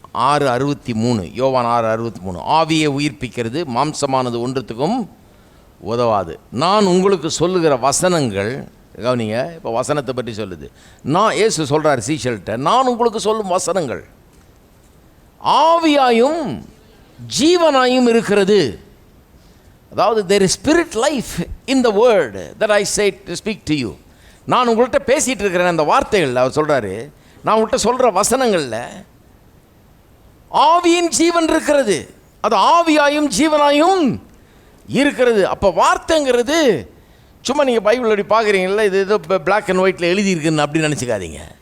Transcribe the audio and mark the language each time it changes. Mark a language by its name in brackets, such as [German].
[Tamil] 6:63, யோவான் 6:63. ஆவியை உயிர்ப்பிக்கிறது, மாம்சமானது ஒன்றுத்துக்கும் உதவாது. நான் உங்களுக்கு சொல்லுகிற வசனங்கள், கவனிங்க, இப்போ வசனத்தை பற்றி சொல்லுது. இயேசு சொல்கிறார் சீஷல்கிட்ட, நான் உங்களுக்கு சொல்லும் வசனங்கள் ஆவியாயும் ஜீவனாயும் இருக்கிறது. அதாவது [English] there is spirit life in the word that I say to speak to you. [Tamil] நான் உங்கள்கிட்ட பேசிகிட்டு இருக்கிறேன் அந்த வார்த்தைகளில். அவர் சொல்கிறாரு, நான் உங்கள்கிட்ட சொல்கிற வசனங்களில் ஆவியின் ஜீவன் இருக்கிறது, அது ஆவியாயும் ஜீவனாயும் இருக்கிறது. அப்போ வார்த்தைங்கிறது சும்மா நீங்கள் பைபிள் அப்படி பார்க்குறீங்களா, இது ஏதோ பிளாக் அண்ட் ஒயிட்டில் எழுதியிருக்குன்னு அப்படின்னு நினச்சிக்காதீங்க.